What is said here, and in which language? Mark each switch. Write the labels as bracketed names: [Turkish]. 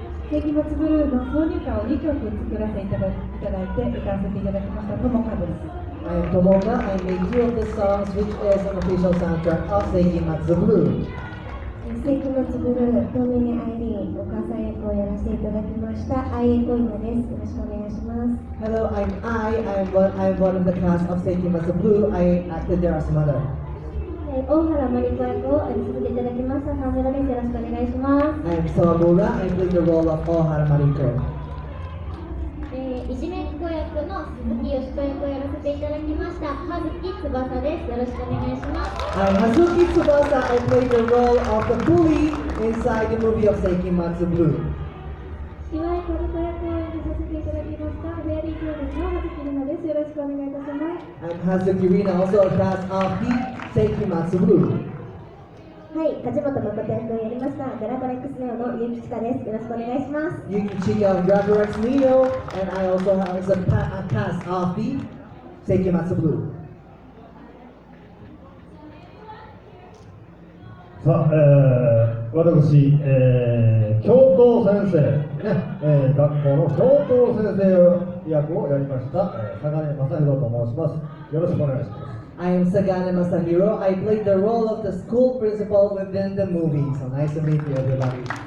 [Japanese] 世紀末ブルーの挿入歌を2曲作らせていただいて歌わせていただきましたともかです。 [English] I am Tomoka. I made two of the songs which is an official soundtrack of Seikimatsu Blue. [Japanese] 世紀末ブルー、トミネアイリーン、お母さん役をやらせていただきました、アイエコイナです。よろしくお願いします。 [English] Hello, I'm one of the cast of Seikimatsu Blue. I acted there as mother. [Japanese] 大原マリコ役をやらせていただきました、沢村です。よろしくお願いします。 [English] I am Sawamura. I played the role of Ohara Mariko. [Japanese] いじめっ子役の鈴木よしこ役をやらせていただきました、葉月翼です。よろしくお願いします。 [English] I'm Hazuki Tsubasa. I played the role of the bully inside the movie of Seikimatsu Blue. [Japanese] 岩井小猫役を演じさせていただきました、フェアリー兄弟の葉月里奈です。よろしくお願いいたします。 [English] I'm Hazuki Rina, also a cast of the Seikimatsu Blue. [Japanese] はい、梶本誠役をやりました、ドラゴン X ネオのゆうきちかです。よろしくお願いします。 [English] Yuki Chika of Dragon X Neo, and I also have a cast of the Seikimatsu Blue. [Japanese] さあ、私、教頭先生、ね学校の教頭先生役をやりました、坂根正宏と申します。よろしくお願いします。 [English] I am Sagane Masahiro. I played the role of the school principal within the movie. So nice to meet you, everybody.